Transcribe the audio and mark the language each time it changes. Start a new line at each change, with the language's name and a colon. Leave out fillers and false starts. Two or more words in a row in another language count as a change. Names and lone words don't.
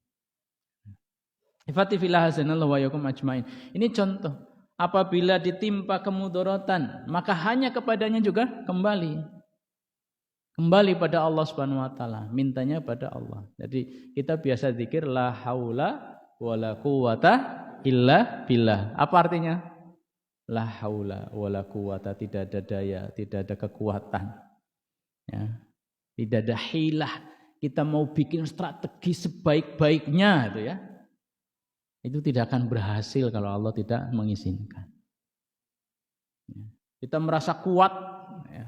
Indonesian: Ifati fillah hasanallahu wa yakum ajmain. Ini contoh. Apabila ditimpa kemudaratan, maka hanya kepadanya juga kembali. Kembali pada Allah
Arabic: سبحانه وتعالى,
Indonesian: mintanya pada Allah. Jadi kita biasa zikir
Arabic: لا حول ولا قوة إلا بالله.
Indonesian: Apa artinya?
Arabic: لا حول ولا قوة,
Indonesian: tidak ada daya, tidak ada kekuatan. Ya. Tidak ada hilah. Kita mau bikin strategi sebaik-baiknya, itu, ya. Itu tidak akan berhasil kalau Allah tidak mengizinkan. Kita merasa kuat, ya.